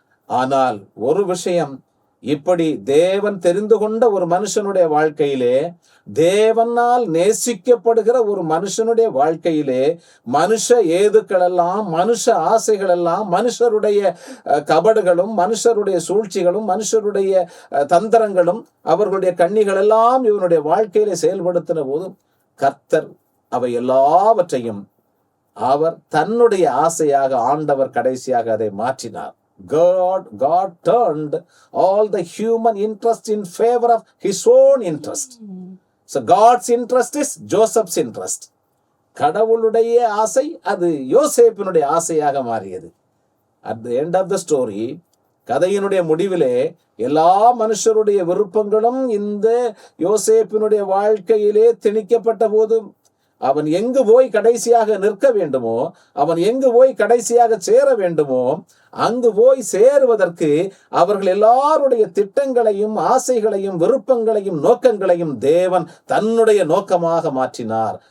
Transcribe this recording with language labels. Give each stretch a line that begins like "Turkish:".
Tamil: ஆனால் ஒரு விஷயம், இப்படி தேவன் தெரிந்து கொண்ட ஒரு மனுஷனுடைய வாழ்க்கையிலே, தேவனால் நேசிக்கப்படுகிற ஒரு மனுஷனுடைய வாழ்க்கையிலே, மனுஷ ஏதுக்கள் எல்லாம், மனுஷ ஆசைகள் எல்லாம், மனுஷருடைய கபடுகளும், மனுஷருடைய சூழ்ச்சிகளும், மனுஷருடைய தந்திரங்களும், அவர்களுடைய கண்ணிகள் எல்லாம் இவனுடைய வாழ்க்கையிலே செயல்படுத்தின போதும் கர்த்தர் அவை எல்லாவற்றையும் அவர் தன்னுடைய ஆசையாக ஆண்டவர் கடைசியாக அதை மாற்றினார்.
English: God turned all the human interest in favor of his own interest. So God's interest is Joseph's interest.
Tamil: கடவுளுடைய ஆசை அது யோசேப்பினுடைய ஆசையாக மாறியது.
English: at the end of the story,
Tamil: கதையினுடைய முடிவிலே எல்லா மனுஷருடைய விருப்பங்களும் இந்த யோசேப்பினுடைய வாழ்க்கையிலே திணிக்கப்பட்ட போதும், அவன் எங்கு போய் கடைசியாக நிற்க வேண்டுமோ, அவன் எங்கு போய் கடைசியாக சேர வேண்டுமோ, அங்கு போய் சேருவதற்கு அவர்கள் எல்லாருடைய திட்டங்களையும் ஆசைகளையும் விருப்பங்களையும் நோக்கங்களையும் தேவன் தன்னுடைய நோக்கமாக மாற்றினார்.